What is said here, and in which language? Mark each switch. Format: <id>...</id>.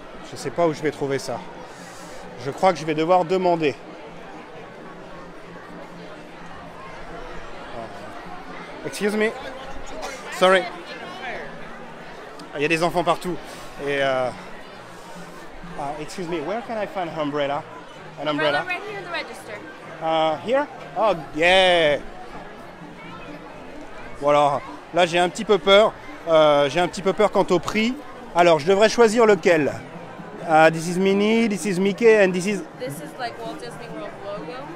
<fr>Je sais pas où je vais trouver ça. Je crois que je vais devoir demander.</fr> <en>Excuse me. Sorry.</en> <fr>Il y a des enfants partout.</fr> <en>Et excuse me, where can I find an umbrella? An umbrella? Right here in the register. Here? Oh, yeah!</en> <fr>Voilà, là j'ai un petit peu peur. Quant au prix. Alors, je devrais choisir lequel?</fr> <en>This is Minnie, this is Mickey, and this is... This is like Walt Disney World logo.</en>